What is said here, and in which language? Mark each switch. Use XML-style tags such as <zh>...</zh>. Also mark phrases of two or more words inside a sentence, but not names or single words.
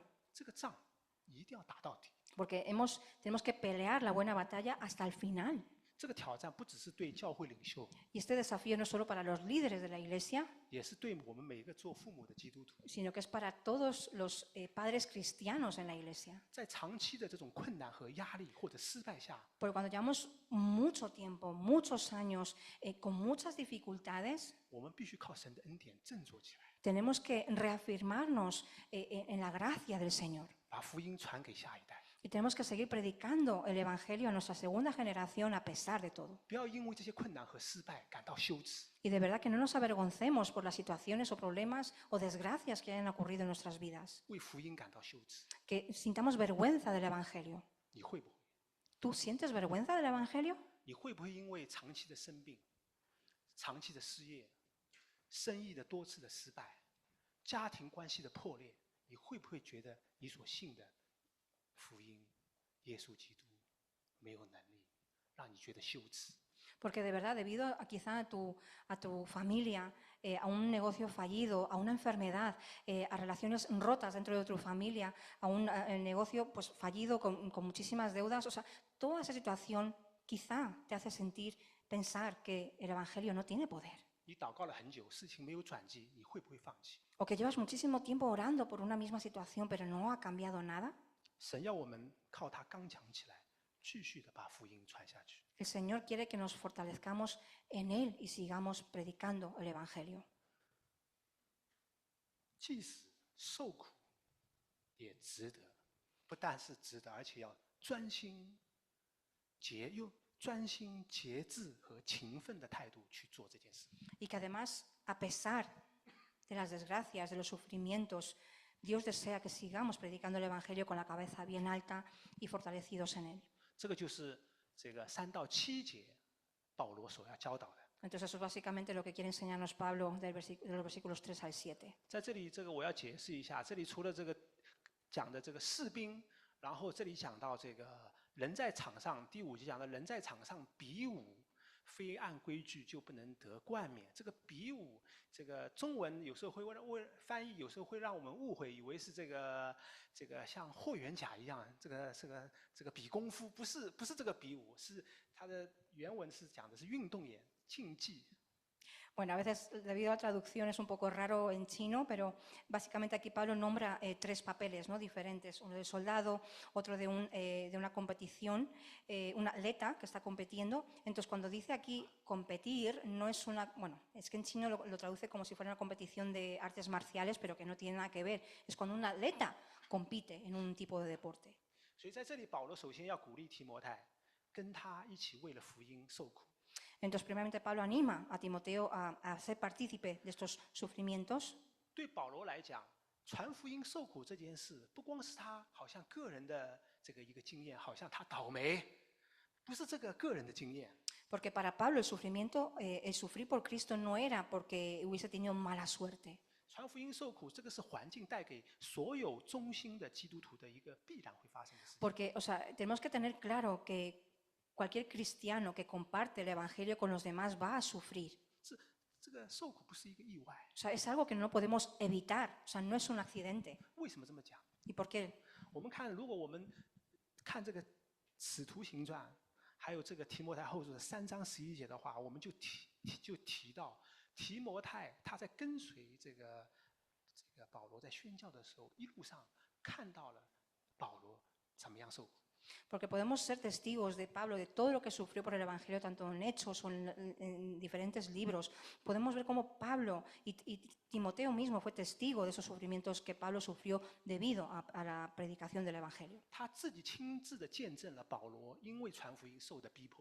<zh>这个仗一定要打到底。</zh> <es>porque tenemos que pelear la buena batalla hasta el final.</es> <zh>这个挑战不只是对教会领袖，</zh> <es>Y este desafío no es solo para los líderes de la iglesia,</es> <zh>也是对我们每一个做父母的基督徒。</zh> <es>sino que es para todos los padres cristianos en la iglesia.</es> <zh>在长期的这种困难和压力或者失败下，</zh> <es>Porque cuando llevamos mucho tiempo, muchos años, con muchas dificultades,</es> <zh>我们必须靠神的恩典振作起来，</zh> <es>tenemos que reafirmarnos en la gracia del Señor.</es> <zh>把福音传给下一代。</zh> <es>Y tenemos que seguir predicando el Evangelio a nuestra segunda generación a pesar de todo.</es> <zh>不要因为这些困难和失败感到羞耻，</zh> <es>Y de verdad que no nos avergoncemos por las situaciones o problemas o desgracias que hayan ocurrido en nuestras vidas.</es> <zh>为福音感到羞耻。</zh> <es>Que sintamos vergüenza del Evangelio.</es> <zh>你会不会？</zh> <es>¿Tú sientes vergüenza del Evangelio?</es> <zh>你会不会因为长期的生病、长期的失业、生意的多次的失败、家庭关系的破裂，你会不会觉得你所信的福音、耶稣基督没有能力，让你觉得羞耻？</zh> <es>Porque de verdad, debido a quizá a tu familia, a un negocio fallido, a una enfermedad, a relaciones rotas dentro de tu familia, a un negocio pues, fallido con muchísimas deudas, o sea, toda esa situación quizá te hace pensar que el Evangelio no tiene poder.</es> <zh>你祷告了很久，事情没有转机，你会不会放弃？</zh> <es>O que llevas muchísimo tiempo orando por una misma situación, pero no ha cambiado nada.</es> <zh>神要我们靠他刚强起来，继续的把福音传下去。</zh> <es>El Señor quiere que nos fortalezcamos en Él y sigamos predicando el Evangelio.</es> <zh>即使受苦，也值得。不但是值得，而且要专心节制和勤奋的态度去做这件事。</zh> <es>Y que además, a pesar de las desgracias, de los sufrimientos, Dios desea que sigamos predicando el Evangelio con la cabeza bien alta y fortalecidos en Él.</es> <zh>这个就是这个3到7节保罗所要教导的。</zh> <es>Entonces eso es básicamente lo que quiere enseñarnos Pablo de los versículos 3 al 7.</es> <zh>在这里，这个我要解释一下，这里除了这个讲的这个士兵，然后这里讲到这个人在场上，第5节讲的人在场上比武，非按规矩就不能得冠冕。这个比武，这个中文有时候会翻译，有时候会让我们误会，以为是这个像霍元甲一样，这个比功夫，不是这个比武，是它的原文是讲的是运动员竞技。</zh> <es>Bueno, a veces debido a la traducción es un poco raro en chino, pero básicamente aquí Pablo nombra 3 papeles, ¿no?, diferentes. Uno de soldado, otro de una competición, un atleta que está compitiendo. Entonces, cuando dice aquí competir, no es una... Bueno, es que en chino lo traduce como si fuera una competición de artes marciales, pero que no tiene nada que ver. Es cuando un atleta compite en un tipo de deporte.</es> <zh>所以在这里，保罗首先要鼓励提摩太，跟他一起为了福音受苦。</zh> <es>Entonces, primeramente Pablo anima a Timoteo a ser partícipe de estos sufrimientos.</es> <zh>对保罗来讲，传福音受苦这件事，不光是他好像个人的这个一个经验，好像他倒霉，不是这个个人的经验。</zh> <es>Porque para Pablo el sufrimiento, el sufrir por Cristo no era porque hubiese tenido mala suerte.</es> <zh>传福音受苦，这个是环境带给所有忠心的基督徒的一个必然会发生的事情。</zh> <es>Porque, o sea, tenemos que tener claro que cualquier cristiano que comparte el Evangelio con los demás va a sufrir.</es> <zh>这个受苦不是一个意外。</zh> <es>O sea, es algo que no podemos evitar. O sea, no es un accidente.</es> <zh>为什么这么讲？</zh> <es>¿Y por qué?</es> <zh>我们看，如果我们看这个《使徒行传》，还有这个提摩太后书的3章11节的话，我们就提到提摩太他在跟随这个保罗在宣教的时候，一路上看到了保罗怎么样受苦。</zh> <es>Porque podemos ser testigos de Pablo, de todo lo que sufrió por el Evangelio, tanto en Hechos o en diferentes libros. Podemos ver cómo Pablo y Timoteo mismo fue testigo de esos sufrimientos que Pablo sufrió debido a la predicación del Evangelio.</es> <zh>他自己亲自的见证了保罗因为传福音受的逼迫。</zh>